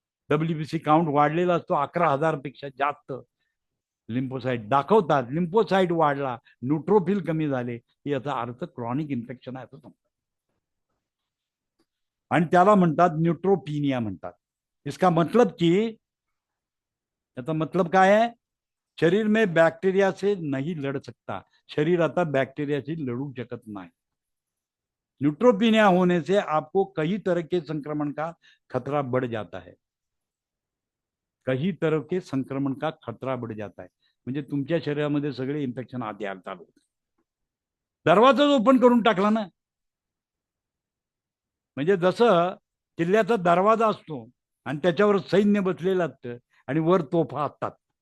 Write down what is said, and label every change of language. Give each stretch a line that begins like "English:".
Marathi: WBC count वाढलेला असतो 11,000 पेक्षा जास्त. लिम्फोसाइट दाखवतात लिम्फोसाइट वाढला, न्यूट्रोफिल कमी झाले, याचा अर्थ क्रॉनिक इन्फेक्शन आहे असं समजतात. आणि त्याला म्हणतात न्यूट्रोपिनिया म्हणतात.
Hindi: इसका मतलब कि
Marathi: याचा मतलब काय
Hindi: है, शरीर में बैक्टीरिया से नहीं लड़ सकता.
Marathi: शरीर आता बैक्टीरिया से लड़ू शकत नाही.
Hindi: न्यूट्रोपिनिया होने से आपको कई तरह के संक्रमण का खतरा बढ़ जाता है. कई तरह के संक्रमण का खतरा बढ़ जाता है.
Marathi: म्हणजे तुमच्या शरीरामध्ये सगळे इन्फेक्शन आत यायला चालू होते. दरवाजाच ओपन करून टाकला ना. म्हणजे जसं किल्ल्याचा दरवाजा असतो आणि त्याच्यावर सैन्य बसलेलं असतं आणि वर तोफा असतात.